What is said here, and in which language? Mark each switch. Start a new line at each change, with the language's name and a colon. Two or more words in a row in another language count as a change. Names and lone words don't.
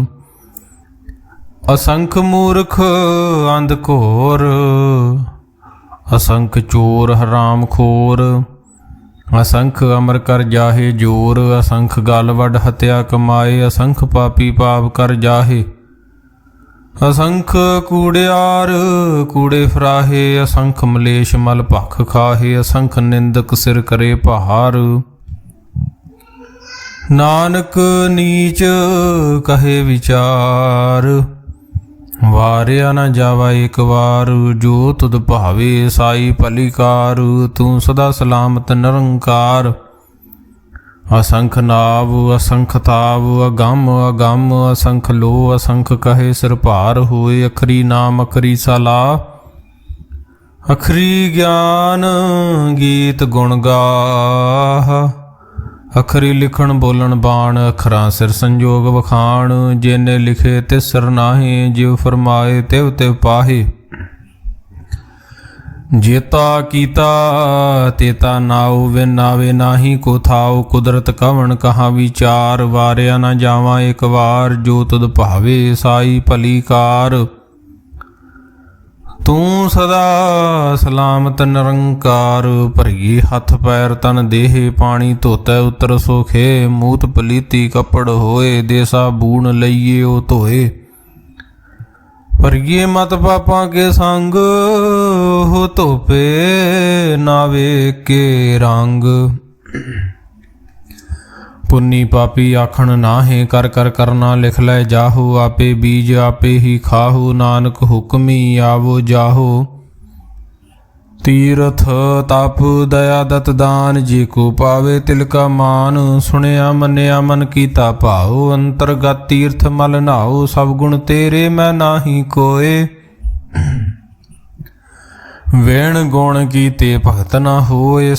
Punjabi: ਅਸੰਖ ਮੂਰਖ ਅੰਧਘੋਰ, ਅਸੰਖ ਚੋਰ ਹਰਾਮ ਖੋਰ, ਅਸੰਖ ਅਮਰ ਕਰ ਜਾਹੇ ਜੋਰ, ਅਸੰਖ ਗਲ ਵਡ ਹਤਿਆ ਕਮਾਏ, ਅਸੰਖ ਪਾਪੀ ਪਾਪ ਕਰ ਜਾਹੇ, ਅਸੰਖ ਕੂੜਿਆਰ ਕੂੜੇ ਫਰਾਹੇ, ਅਸੰਖ ਮਲੇਸ਼ ਮਲ ਭਖ ਖਾਹੇ, ਅਸੰਖ ਨਿੰਦਕ ਸਿਰ ਕਰੇ ਪਹਾਰ, ਨਾਨਕ ਨੀਚ ਕਹੇ ਵਿਚਾਰ, ਵਾਰਿਆ ਨ ਜਾਵਾ ਏਕ ਵਾਰ, ਜੋ ਤੁਧ ਭਾਵੇ ਸਾਈ ਭਲੀ ਕਾਰ, ਤੂ ਸਦਾ ਸਲਾਮਤ ਨਿਰੰਕਾਰ, ਅਸੰਖ ਨਾਵ ਅਸੰਖ ਥਾਵ, ਅਗੰਮ ਅਗੰਮ ਅਸੰਖ ਲੋਅ, ਅਸੰਖ ਕਹਹਿ ਸਿਰਿ ਭਾਰੁ ਹੋਇ, ਅਖਰੀ ਨਾਮੁ ਅਖਰੀ ਸਾਲਾਹ, ਅਖਰੀ ਗਿਆਨੁ ਗੀਤ ਗੁਣ ਗਾਹ, ਅਖਰੀ ਲਿਖਣੁ ਬੋਲਣੁ ਬਾਣਿ, ਅਖਰਾ ਸਿਰਿ ਸੰਜੋਗੁ ਵਖਾਣਿ, ਜਿਨਿ ਏਹਿ ਲਿਖੇ ਤਿਸੁ ਸਿਰਿ ਨਾਹਿ, ਜਿਵ ਫੁਰਮਾਏ ਤਿਵ ਤਿਵ ਪਾਹਿ, ਜੇਤਾ ਕੀਤਾ ਤੇਤਾ ਨਾਉ, ਵਿਣੁ ਨਾਵੈ ਨਾਹੀ ਕੋ ਥਾਉ, ਕੁਦਰਤਿ ਕਵਣ ਕਹਾ ਵੀਚਾਰੁ, ਵਾਰਿਆ ਨ ਜਾਵਾ ਏਕ ਵਾਰ, ਜੋ ਤੁਧੁ ਭਾਵੈ ਸਾਈ ਭਲੀ ਕਾਰ, ਤੂ ਸਦਾ ਸਲਾਮਤਿ ਨਿਰੰਕਾਰ, ਭਰੀਐ ਹਥੁ ਪੈਰੁ ਤਨੁ ਦੇਹ, ਪਾਣੀ ਧੋਤੈ ਉਤਰਸੁ ਖੇਹ, ਮੂਤ ਪਲੀਤੀ ਕਪੜੁ ਹੋਇ, ਦੇ ਸਾਬੂਣੁ ਲਈਐ ਓਹੁ ਧੋਇ, ਭਰੀਐ ਮਤਿ ਪਾਪਾ ਕੈ ਸੰਗਿ, ਓਹੁ ਧੋਪੈ ਨਾਵੈ ਕੈ ਰੰਗਿ, ਪੁੰਨੀ ਪਾਪੀ ਆਖਣੁ ਨਾਹਿ, ਕਰਿ ਕਰਿ ਕਰਣਾ ਲਿਖਿ ਲੈ ਜਾਹੁ, ਆਪੇ ਬੀਜਿ ਆਪੇ ਹੀ ਖਾਹੁ, ਨਾਨਕ ਹੁਕਮੀ ਆਵਹੁ ਜਾਹੁ, ਤੀਰਥ ਤਪ ਦਇਆ ਦਤ ਦਾਨ, ਜੇ ਕੋ ਪਾਵੇ ਤਿਲ ਕਾ ਮਾਨ। ਸੁਣਿਆ ਮੰਨਿਆ ਮਨ ਕੀਤਾ ਭਾਉ, ਅੰਤਰਗਤ ਤੀਰਥ ਮਲ ਨਾਉ। ਸਭ ਗੁਣ ਤੇਰੇ ਮੈਂ ਨਾਹੀ ਕੋਏ, ਵੇਣ ਗੁਣ ਕੀਤੇ ਭਗਤ ਨਾ ਹੋਏ।